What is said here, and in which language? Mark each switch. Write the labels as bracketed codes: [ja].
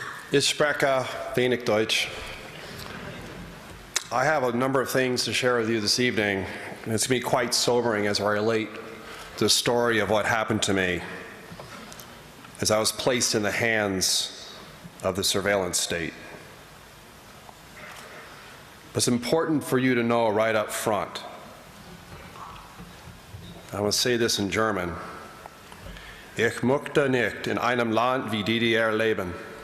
[de] Ich spreche wenig Deutsch. [en] I have a number of things to share with you this evening, and it's going to be quite sobering as I relate the story of what happened to me as I was placed in the hands of the surveillance state. But it's important for you to know right up front. I will say this in German. [de] Ich möchte nicht in einem Land wie DDR leben.